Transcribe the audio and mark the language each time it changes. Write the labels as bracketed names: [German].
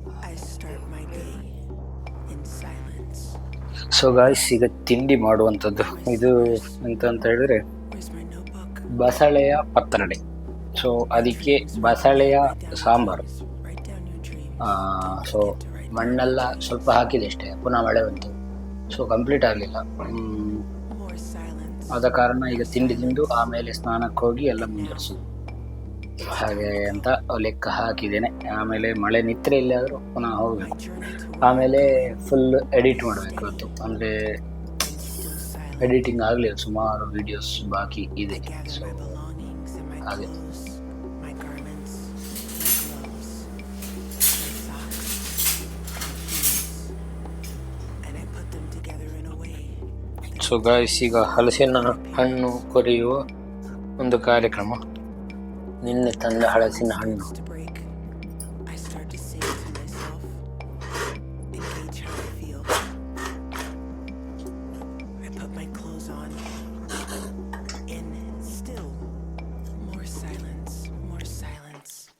[English] I start my day in silence. [Kannada] So guys, ಈಗ ತಿಂಡಿ ಮಾಡುವಂಥದ್ದು ಇದು ಅಂತ ಹೇಳಿದ್ರೆ [English] Where's my notebook? [Kannada] ಬಸಳೆಯ patrode. So ಅದಕ್ಕೆ ಬಸಳೆಯ sambar. [English] Write down your dreams. [Kannada] So ಮಣ್ಣೆಲ್ಲ ಸ್ವಲ್ಪ ಹಾಕಿದೆ ಅಷ್ಟೇ, ಪುನಃ ಮಳೆ ಬಂತು, ಸೊ ಕಂಪ್ಲೀಟ್ ಆಗಲಿಲ್ಲ. [English] More silence. [Kannada] ಆದ ಕಾರಣ ಈಗ ತಿಂಡಿ ತಿಂದು ಆಮೇಲೆ ಸ್ನಾನಕ್ಕೆ ಹೋಗಿ ಎಲ್ಲ ಮುಂದುವರಿಸೋದು ಹಾಗೆ ಅಂತ ಲೆಕ್ಕ ಹಾಕಿದ್ದೇನೆ. ಆಮೇಲೆ ಮಳೆ ನಿತ್ರೆ ಇಲ್ಲಾದರೂ ಪುನಃ ಹೋಗಬೇಕು. ಆಮೇಲೆ ಫುಲ್ ಎಡಿಟ್ ಮಾಡಬೇಕು ಇವತ್ತು, ಅಂದರೆ ಎಡಿಟಿಂಗ್ ಆಗಲಿಲ್ಲ, ಸುಮಾರು ವಿಡಿಯೋಸ್ ಬಾಕಿ ಇದೆ. ಸೊ ಹಾಗೆ [English] My garments, my gloves, my socks, my shoes, and I put them together in a way. [Kannada] So guys, ಈಗ ಹಲಸಿನ ಹಣ್ಣು ಕೊರೆಯುವ ಒಂದು ಕಾರ್ಯಕ್ರಮ. ನಿನ್ನೆ ತಂದ ಹಲಸಿನ ಹಣ್ಣು. [English] To break, I start to sing to myself and gauge how I feel. I put my clothes on and still more silence, more silence.